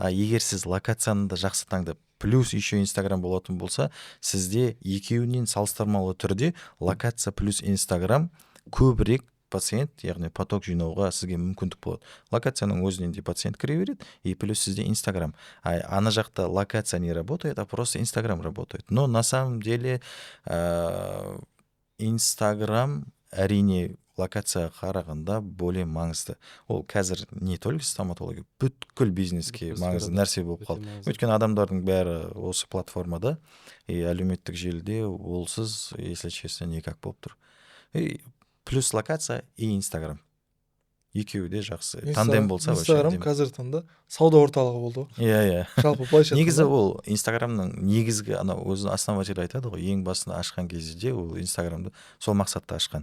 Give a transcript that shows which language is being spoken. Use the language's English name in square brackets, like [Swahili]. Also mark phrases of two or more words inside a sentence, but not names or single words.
[Kazakh] Егер сіз локацияны да жақсы таңдап, [Russian] плюс еще [Kazakh] Инстаграм болатын болса, сізде екеуінен салыстырмалы түрде локация плюс Инстаграм көбірек пациент, яғни поток жинауға сізге мүмкіндік болады. Локацияның өзінен де пациент кіре береді, [Russian] и плюс [Kazakh] сізде Инстаграм. Ана жақта [Russian] локация не работает, а просто Инстаграм работает. Но на самом деле [Kazakh] Инстаграм әрине локация қарағанда более маңызды. Ол қазір [Russian] не только [Kazakh] стоматология, бүткіл бизнеске маңызды нәрсе болып қалды. Өйткені адамдардың бәрі осы платформада, и әлеуметтік желіде олсыз, [Russian] если честно, никак [Kazakh] болып тұр. [Russian] И плюс локация и Инстаграм. [Kazakh] Екеуі де жақсы. Тандем болса вообще. Инстаграм қазір таңда сауда орталығы болды. Иә. Жалпы былайша негізі ол Инстаграмның негізгі өзінің основателі айтады ғой, ең басында ашқан кезде ол Инстаграмды сол мақсатта ашқан.